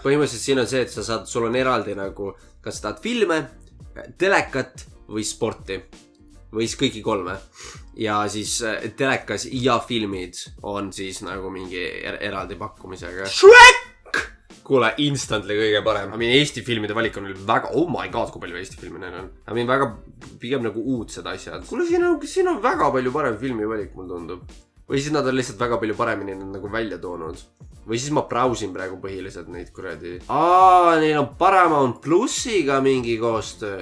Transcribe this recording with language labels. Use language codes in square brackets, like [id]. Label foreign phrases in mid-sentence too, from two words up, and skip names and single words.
[et] Põhimõtteliselt siin on see, et sul on eraldi nagu, kas tahad filme, telekat või sporti. Või siis kõiki 3. Ja siis telekas ja filmid on siis nagu mingi eraldi pakkumisega. Shrek! Kuule, instantly kõige parem. Eesti filmide valik on väga... [en] Oh my god, [et] kui palju Eesti filmi neil on. Väga pigem nagu uudsed asjad. Kuule, siin on väga palju parem filmi valik, mul tundub. Või siis nad on lihtsalt väga palju paremini nagu välja toonud. Või siis ma brausin praegu põhiliselt neid kuradi. Neil on Paramount Plussiga mingi koostöö.